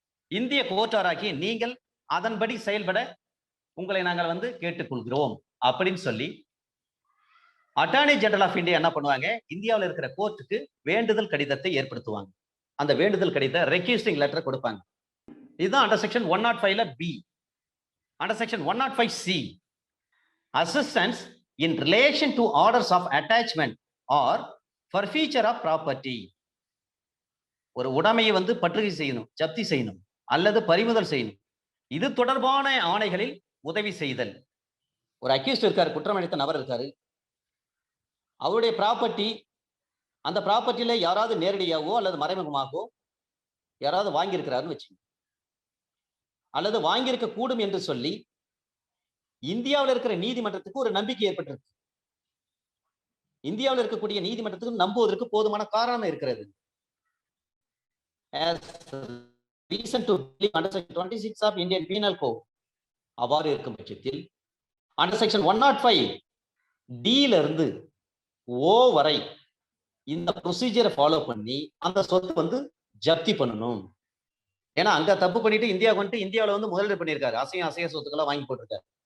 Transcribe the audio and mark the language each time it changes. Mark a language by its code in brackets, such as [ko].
[ta] இந்திய கோர்ட்டாராக்கி நீங்கள் அதன்படி செயல்பட உங்களை நாங்கள் வந்து கேட்டுக்கொள்கிறோம் அப்படின்னு சொல்லி அட்டார்னி ஜெனரல் ஆஃப் இந்தியா என்ன பண்ணுவாங்க, இந்தியாவில் இருக்கிற கோர்ட்டுக்கு வேண்டுதல் கடிதத்தை ஏற்படுத்துவாங்க. அந்த வேண்டுதல் கடிதம் ரெக்வெஸ்டிங் லெட்டர் கொடுப்பாங்க. இதுதான் under section 105ல B. [en] Under section 105C assistance in relation to orders of attachment or forfeiture of property. [ta] ஒரு உடைமையை வந்து பற்றுகை செய்யணும், ஜப்தி செய்யணும் அல்லது பறிமுதல் செய்யணும், இது தொடர்பான ஆணைகளில் உதவி செய்தல். ஒரு அக்யூஸ்ட் இருக்காரு, குற்றம் அளித்த நபர் இருக்காரு, அவருடைய ப்ராப்பர்ட்டி, அந்த ப்ராப்பர்ட்டியில யாராவது நேரடியாகவோ அல்லது மறைமுகமாகவோ யாராவது வாங்கியிருக்கிறாருன்னு வச்சுக்கோங்க, அல்லது வாங்கியிருக்க கூடும் என்று சொல்லி இந்தியாவில் இருக்கிற நீதிமன்றத்துக்கு ஒரு நம்பிக்கை ஏற்பட்டிருக்கு. இந்தியாவில் இருக்கக்கூடிய நீதிமன்றத்துக்கு நம்புவதற்கு போதுமான காரணம் இருக்கிறது. [en] As reason to believe under section 26 of Indian Penal Code. [ta] அவ்வாறு இருக்கும் பட்சத்தில் [en] under section 105 D [ta] ல இருந்து O வரை இந்த ப்ரொசீஜரை ஃபாலோ பண்ணி அந்த சொத்து வந்து ஜப்தி பண்ணணும். ஏன்னா அங்க தப்பு பண்ணிட்டு இந்தியாவுக்கு வந்துட்டு இந்தியாவில் வந்து முதலீடு பண்ணியிருக்காரு, அசைய சொத்துக்களை வாங்கி போட்டிருக்காரு.